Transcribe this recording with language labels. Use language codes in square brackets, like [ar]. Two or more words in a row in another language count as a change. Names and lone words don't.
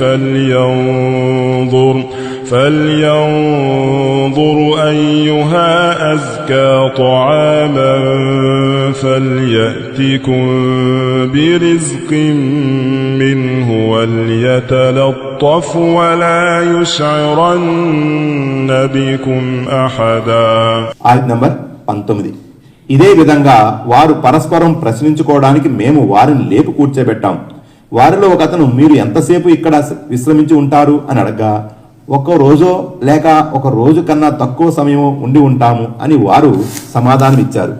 [ar] فلينظر أيها أزكى طعاما فليأتكم برزق منه وليتلطف ولا يشعرن بكم أحدا. [te] ఆయత్ నంబర్ 19. ఇదే విధంగా వారు పరస్పరం ప్రశ్నించుకోవడానికి మేము వారిని లేపు కూర్చోబెట్టాం. వారిలో ఒక అతను, మీరు ఎంతసేపు ఇక్కడ విశ్రమించి ఉంటారు అని అడగ్గా, ఒక్క రోజో లేక ఒక రోజు కన్నా తక్కువ సమయం ఉండి ఉంటాము అని వారు సమాధానం ఇచ్చారు.